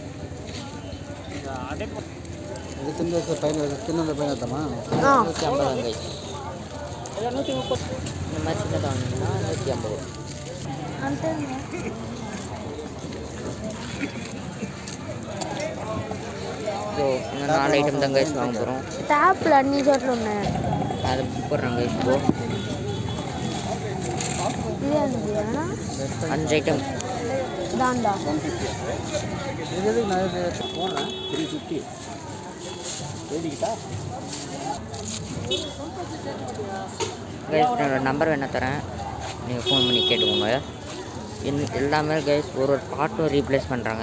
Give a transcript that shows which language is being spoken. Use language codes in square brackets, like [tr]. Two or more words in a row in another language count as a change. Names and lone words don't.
[ta] இது சின்ன சின்ன பையன் எடுத்தோமா? 150 கைஸ். 130. இந்த மாதிரி சின்னதாக வாங்கினா 150. [te] అంతే [ta] ஸோ இந்த 4 ஐட்டம் தான் கைஸ் வாங்க போகிறோம். [te] ట్యాప్లు అన్ని చోట్ల ఉన్నాయి. [ta] அதை புக் பண்ணுறோம் கைஸ். இப்போ [te] ఇదేంటి అన్న? [ta] 5 ஐட்டம். దాందా இது நான் போடுறேன் 350 எழுதிக்கிட்டா. கைஸ் என்னோட நம்பர் வேணா தரேன், நீங்கள் ஃபோன் பண்ணி கேட்டுக்கோங்க. எல்லாமே கைஸ் ஒரு பார்ட்டும் ரீப்ளேஸ் பண்ணுறாங்க.